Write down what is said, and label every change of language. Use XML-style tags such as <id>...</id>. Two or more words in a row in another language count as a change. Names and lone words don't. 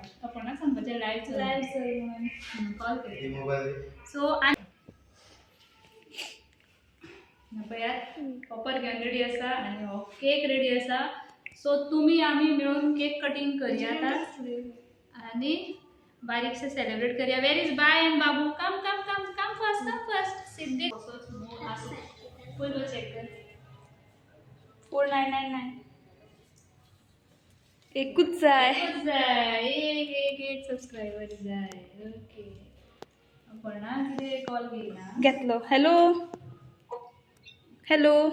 <kok>अपर्णा सांगपाचें लायव्ह चल म्हणून कॉल कर. मोबाईल सो पळयात पॉपर घेवन रेडी आसा आनी हो केक रेडी आसा. सो तुमी आमी मेळून केक कटिंग करूया आतां आनी बारीकशें सेलिब्रेट करूया.</kok> <en>where is bai and Babu. come come come come first Siddhi</en> <kok>पयलो चेक कर. 4999 एकूच जाय. एक सबस्क्रायबर जाय. ओके अपर्णा कितें कॉल घेयना घेतलो.</kok> <en>hello hello</en>